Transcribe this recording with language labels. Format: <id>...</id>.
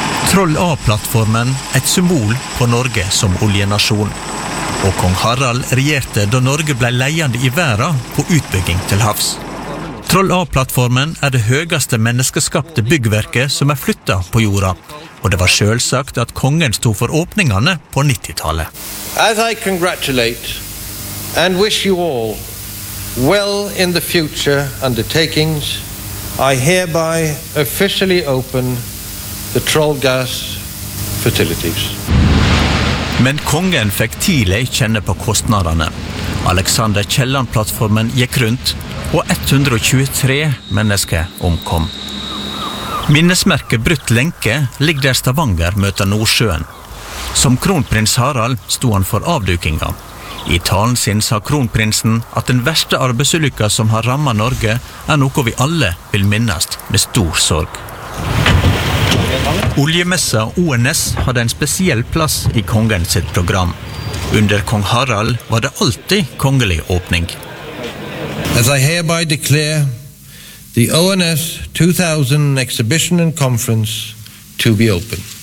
<no>Troll A-plattformen, et symbol på Norge som oljenasjon. Og kong Harald regjerte da Norge ble leiende I verden på utbygging til havs. Troll A-plattformen det høyeste menneskeskapte byggverket som flyttet på jorda, og det var selvsagt at kongen stod for åpningene på 90-tallet.</no> <en>As I congratulate and wish you all well in the future undertakings, I hereby officially open the Troll Gas facilities.</en> <no>Men kongen fikk tidlig kjenne på kostnaderne. Alexander Kielland-plattformen gikk rundt, og 123 mennesker omkom. Minnesmerket Brutt Lenke ligger der Stavanger møter Nordsjøen. Som kronprins Harald stod han for avdukingen. I talen sin sa kronprinsen at den verste arbeidsulykken som har rammet Norge noe vi alle vil minnes med stor sorg. Oljemessa ONS hadde en spesiell plass I kongens program. Under kong Harald var det alltid kongelig åpning.</no> <en>As I hereby declare the ONS 2000 exhibition and conference to be open.</en>